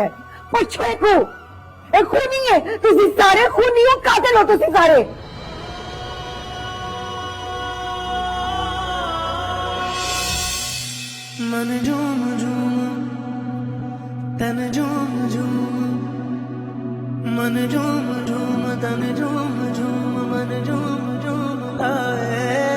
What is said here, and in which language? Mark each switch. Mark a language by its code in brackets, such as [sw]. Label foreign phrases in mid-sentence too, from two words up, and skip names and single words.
[pa] पूछो एको, एक खूनी है तुसी सारे, खूनी हो, कातिल हो तुसी सारे। [hi] मन झूम झूम तन झूम झूम, मन झूम झूम तन झूम झूम, मन झूम झूम लाए।